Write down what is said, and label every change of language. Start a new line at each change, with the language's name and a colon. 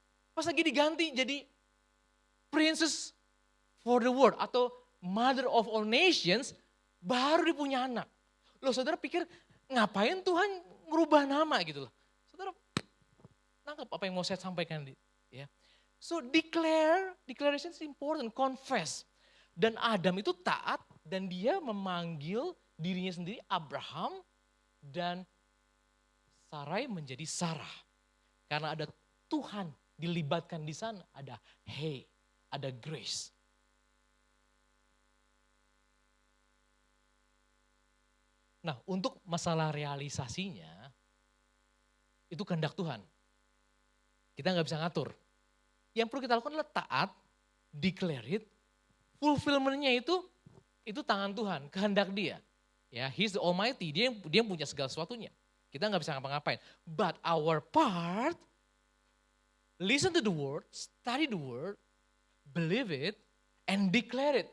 Indonesian: Pas lagi diganti jadi
English: princess for the world
Indonesian: atau
English: mother of all nations,
Indonesian: baru dia punya anak. Loh saudara pikir ngapain Tuhan ngerubah nama gitu loh. Saudara nangkep apa yang mau saya sampaikan. Ya.
English: So declaration is important, confess.
Indonesian: Dan Adam itu taat dan dia memanggil dirinya sendiri Abraham dan Sarai menjadi Sarah. Karena ada Tuhan dilibatkan di sana, ada hey, ada grace. Nah, untuk masalah realisasinya, itu kehendak Tuhan. Kita nggak bisa ngatur. Yang perlu kita lakukan adalah taat,
English: declare it,
Indonesian: fulfillment-nya itu tangan Tuhan, kehendak dia. Ya,
English: He's the Almighty,
Indonesian: dia yang punya segala sesuatunya. Kita nggak bisa ngapa-ngapain.
English: But our part, listen to the word, study the word, believe it, and declare it.